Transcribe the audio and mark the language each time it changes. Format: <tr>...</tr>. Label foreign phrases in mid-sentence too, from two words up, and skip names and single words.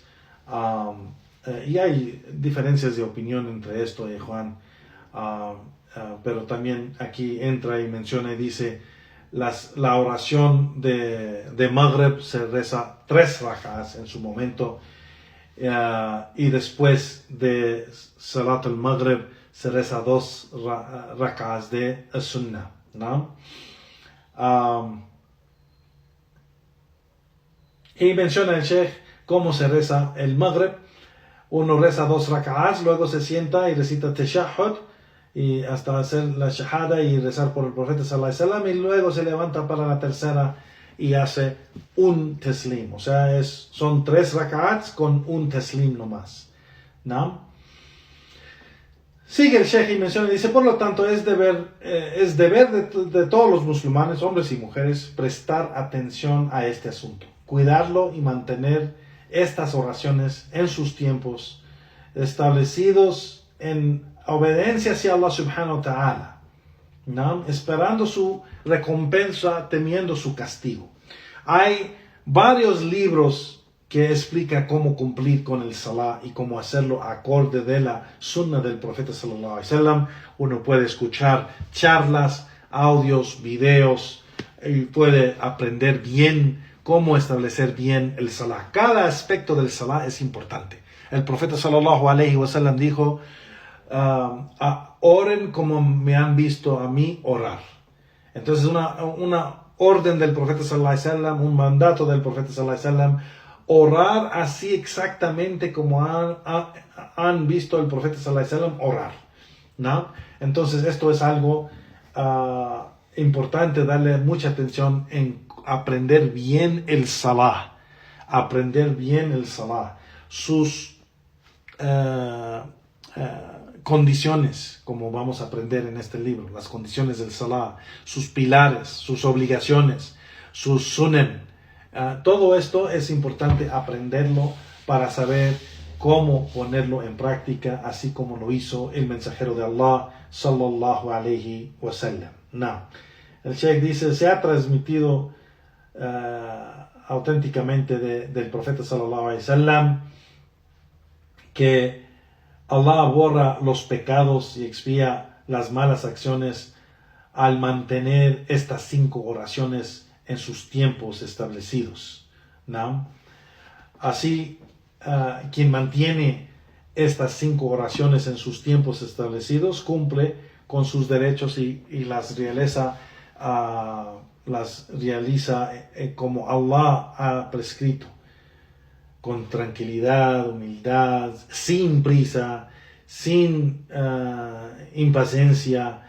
<es>Y hay diferencias de opinión entre esto y Juan, pero también aquí entra y menciona y dice, la oración de Maghrib se reza 3 rak'as en su momento, y después de</es> <ar>صلاة المغرب</ar> <es>se reza 2 rak'as de sunnah, ¿no? Y menciona el Sheikh cómo se reza el Maghrib. Uno reza 2 rak'as, luego se sienta y recita tashahhud y hasta hacer la shahada y rezar por el profeta</es> <ar>صلى الله عليه وسلم,</ar> <es>y luego se levanta para la 3ª y hace un taslim. O sea, son 3 rak'ats con un taslim nomás, ¿no? Sigue el Sheikh y menciona y dice, por lo tanto es deber de todos los musulmanes, hombres y mujeres, prestar atención a este asunto, cuidarlo y mantener estas oraciones en sus tiempos establecidos en obediencia hacia Allah</es> <ar>سبحانه وتعالى,</ar> <es>¿no? Esperando su recompensa, temiendo su castigo. Hay varios libros que explican cómo cumplir con el salah y cómo hacerlo acorde de la sunnah del profeta</es> <ar>صلى الله عليه وسلم.</ar> <es>Uno puede escuchar charlas, audios, videos, y puede aprender bien cómo establecer bien el salah. Cada aspecto del salah es importante. El profeta</es> <ar>صلى الله عليه وسلم</ar> <es>dijo, oren como me han visto a mí orar. Entonces una orden del profeta</es> <ar>صلى الله عليه وسلم,</ar> <es>un mandato del profeta</es> <ar>صلى الله عليه وسلم,</ar> <es>orar así exactamente como han visto el profeta</es> <ar>صلى الله عليه وسلم</ar> <es>orar, ¿no? Entonces esto es algo importante, darle mucha atención en aprender bien el salah, sus condiciones, como vamos a aprender en este libro, las condiciones del salah, sus pilares, sus obligaciones, sus sunan. Todo esto es importante aprenderlo para saber cómo ponerlo en práctica, así como lo hizo el mensajero de Allah</es> <ar>صلى الله عليه وسلم.</ar> <es>El Sheikh dice, se ha transmitido auténticamente del profeta</es> <ar>صلى الله عليه وسلم</ar> <es>que Allah borra los pecados y expía las malas acciones al mantener estas 5 oraciones en sus tiempos establecidos, ¿no? Así, quien mantiene estas 5 oraciones en sus tiempos establecidos cumple con sus derechos y las realiza como Allah ha prescrito, con tranquilidad, humildad, sin prisa, sin impaciencia.</es>